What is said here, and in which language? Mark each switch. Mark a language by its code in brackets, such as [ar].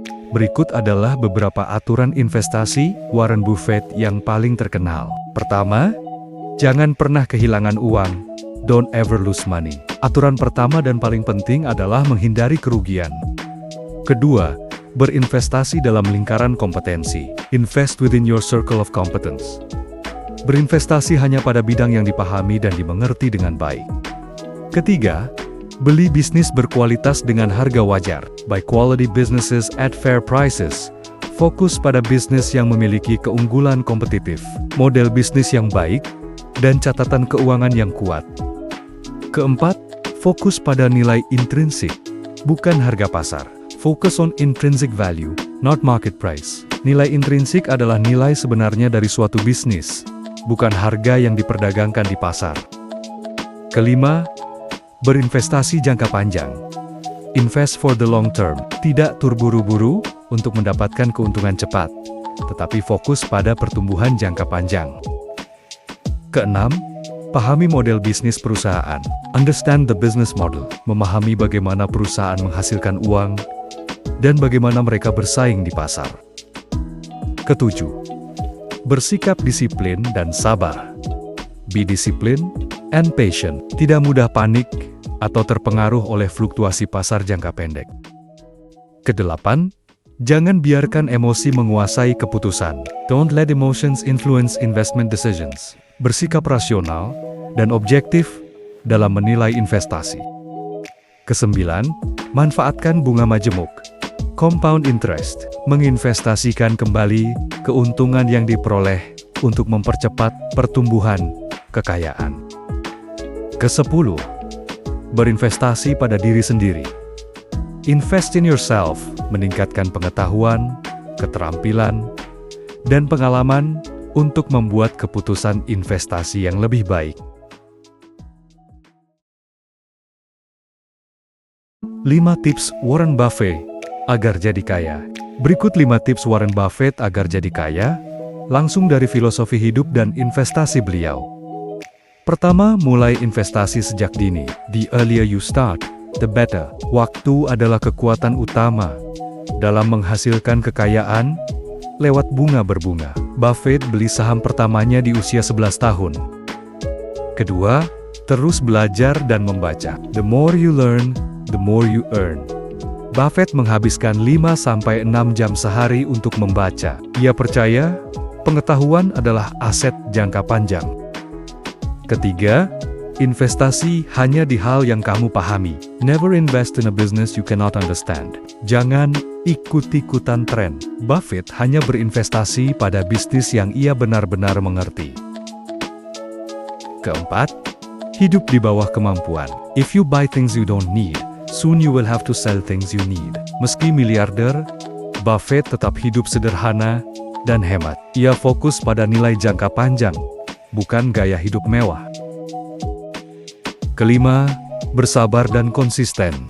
[id] Berikut adalah beberapa aturan investasi Warren Buffett yang paling terkenal. Pertama, jangan pernah kehilangan uang. [en] Don't ever lose money. [id] Aturan pertama dan paling penting adalah menghindari kerugian. Kedua, berinvestasi dalam lingkaran kompetensi. [en] Invest within your circle of competence. [id] Berinvestasi hanya pada bidang yang dipahami dan dimengerti dengan baik. Ketiga, beli bisnis berkualitas dengan harga wajar. [en] Buy quality businesses at fair prices. [id] Fokus pada bisnis yang memiliki keunggulan kompetitif, model bisnis yang baik, dan catatan keuangan yang kuat. Keempat, fokus pada nilai intrinsik, bukan harga pasar. [en] Focus on intrinsic value, not market price. [id] Nilai intrinsik adalah nilai sebenarnya dari suatu bisnis, bukan harga yang diperdagangkan di pasar. Kelima, berinvestasi jangka panjang. [en] Invest for the long term, [id] tidak terburu-buru untuk mendapatkan keuntungan cepat, tetapi fokus pada pertumbuhan jangka panjang. Keenam, pahami model bisnis perusahaan. [en] Understand the business model, [id] memahami bagaimana perusahaan menghasilkan uang dan bagaimana mereka bersaing di pasar. Ketujuh, bersikap disiplin dan sabar. [en] Be disciplined and patient, [id] tidak mudah panik atau terpengaruh oleh fluktuasi pasar jangka pendek. Kedelapan, jangan biarkan emosi menguasai keputusan. [en] Don't let emotions influence investment decisions. [id] Bersikap rasional dan objektif dalam menilai investasi. Kesembilan, manfaatkan bunga majemuk. Compound interest, menginvestasikan kembali keuntungan yang diperoleh untuk mempercepat pertumbuhan kekayaan. Kesepuluh, berinvestasi pada diri sendiri. [en] Invest in yourself, [id] meningkatkan pengetahuan, keterampilan, dan pengalaman untuk membuat keputusan investasi yang lebih baik. 5 tips Warren Buffett agar jadi kaya. Berikut 5 tips Warren Buffett agar jadi kaya, langsung dari filosofi hidup dan investasi beliau. Pertama, mulai investasi sejak dini. [en] The earlier you start, the better. [id] Waktu adalah kekuatan utama dalam menghasilkan kekayaan lewat bunga berbunga. Buffett beli saham pertamanya di usia 11 tahun. Kedua, terus belajar dan membaca. [en] The more you learn, the more you earn. [id] Buffett menghabiskan 5-6 jam sehari untuk membaca. Ia percaya, pengetahuan adalah aset jangka panjang. Ketiga, investasi hanya di hal yang kamu pahami. [en] Never invest in a business you cannot understand. [id] Jangan ikut-ikutan tren. Buffett hanya berinvestasi pada bisnis yang ia benar-benar mengerti. Keempat, hidup di bawah kemampuan. [en] If you buy things you don't need, soon you will have to sell things you need. [id] Meski miliarder, Buffett tetap hidup sederhana dan hemat. Ia fokus pada nilai jangka panjang, bukan gaya hidup mewah. Kelima, bersabar dan konsisten.